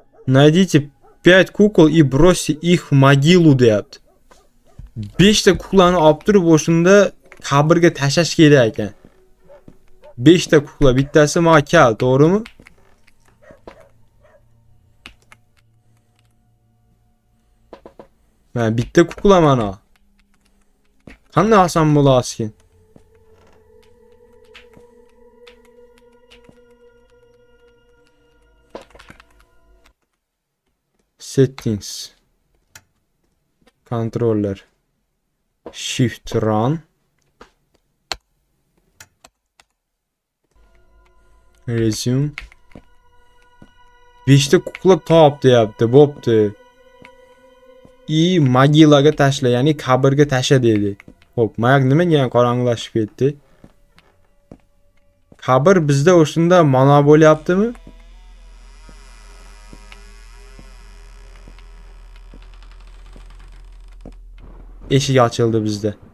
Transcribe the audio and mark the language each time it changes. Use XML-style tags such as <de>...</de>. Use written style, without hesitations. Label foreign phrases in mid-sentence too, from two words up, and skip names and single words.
<ru>Найдите 5 kukol и бросьте их в могилу deyapti.</ru> <uz>5 ta kuklani olib turib o'shunda qabrga tashlash kerak ekan. 5 ta kukla, bittasi menga kal, to'g'rimi? Mana bitta kukla mana. Qanday oson bo'larkin? Settings.</uz> <en>Controller. Shift run.</en> <uz>Resume. 5 ta kukla top deyapti, bo'pti. I mogilaga tashla, ya'ni qabrga tashla dedi. Xo'p, mayaq nimaga ham qorong'ilashib ketdi? Qabr bizda o'shunda mana bo'lyaptimi? Eshik ochildi bizda.</uz>